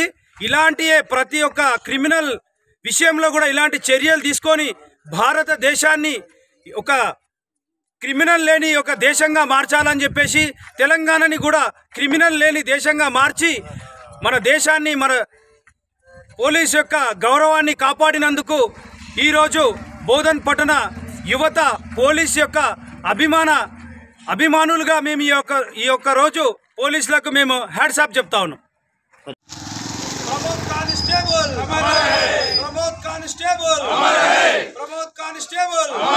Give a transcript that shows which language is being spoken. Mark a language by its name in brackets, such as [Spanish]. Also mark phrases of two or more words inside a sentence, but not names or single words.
[Telugu] ఇలాంటి ప్రతి ఒక్క క్రిమినల్ విషయంలో కూడా ఇలాంటి చర్యలు తీసుకొని భారతదేశాన్ని ఒక క్రిమినల్ లేని ఒక దేశంగా మార్చాలని చెప్పేసి తెలంగాణని కూడా క్రిమినల్ లేని దేశంగా మార్చి మన దేశాన్ని మన పోలీస్ యొక్క గౌరవాన్ని కాపాడినందుకు ఈరోజు బోధన్ పట్టణ యువత పోలీస్ యొక్క అభిమానులుగా మేము ఈ యొక్క రోజు పోలీసులకు మేము [English] hats off [Telugu] చెప్తా ఉన్నాం। [Hindi] ప్రమోద్ కానిస్టేబుల్ हमारा है, ప్రమోద్ కానిస్టేబుల్ हमारा है, ప్రమోద్ కానిస్టేబుల్